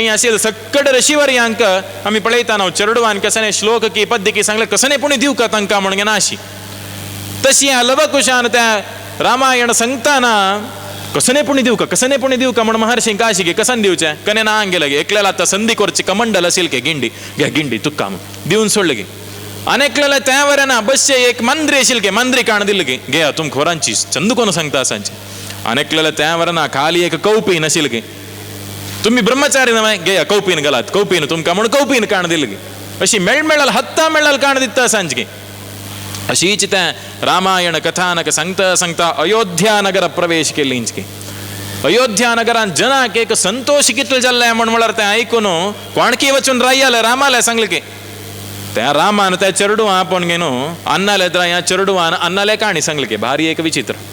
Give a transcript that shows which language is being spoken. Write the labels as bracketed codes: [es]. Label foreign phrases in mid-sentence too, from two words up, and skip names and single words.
[kok] आशिल्ल सक्कड ऋषीवर्यांक आमी पळयता न्हू चरडवान कसने श्लोक की पद्य की सांगले कसने पुणी दिवं का तांकां म्हण घेना अशी तशी ह्या लवकुशान त्या रामायण सांगताना कसने पुणी दिवं का म्हण महर्षी काशी गे कसन दिवचें कने ना गेलं गे एकल्याला आतां संदी करची कमंडल असेल के गिंडी घ्या गिंडी तुका दिवन सोडलं गे अनेकल्याला त्या वराना बसचे एक मंद्री असेल के मंद्री काण दिल गे घे तुम खोरांची चंद कोण सांगता सांचे अनेकल्याला त्या वराना खाली एक कौपीन असेल के तुम्ही ब्रह्मचारी नव्हे घे कौपीन घालात कौपीन तुमका म्हणून कौपीन काण दिल गे अशी मेळमेळाल हत्ता मेळाल काण दिता सांजगे अशीच त्या रामायण कथानक सांगता सांगता अयोध्या नगर प्रवेश केलींच की अयोध्या नगरान जनाक एक संतोष कितल जाल्ले म्हण म्हळ्यार तें आयकून कोणकी वचून रायाले रामाले सांगले की त्या रामान त्या चरडुवां आपोवन घेवन अन्नाले तर ह्या चरडुवान अन्नाले काणी सांगले की भारी एक विचित्र